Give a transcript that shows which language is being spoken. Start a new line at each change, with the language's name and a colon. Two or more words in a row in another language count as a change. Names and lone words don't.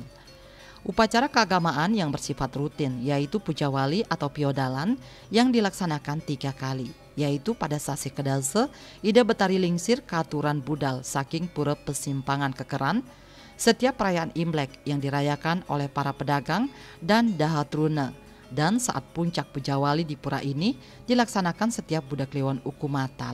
Indonesian: Upacara keagamaan yang bersifat rutin yaitu puja wali atau piodalan yang dilaksanakan 3 kali, yaitu pada Sasi Kedase, Ida Betari Lingsir
Balinese: Katuran Budal saking
Indonesian: Pura Pesimpangan Kekeran, setiap perayaan Imlek yang dirayakan oleh para pedagang dan Dahatruna, dan saat puncak puja wali di pura ini dilaksanakan setiap Budak Kliwon Ukumatal.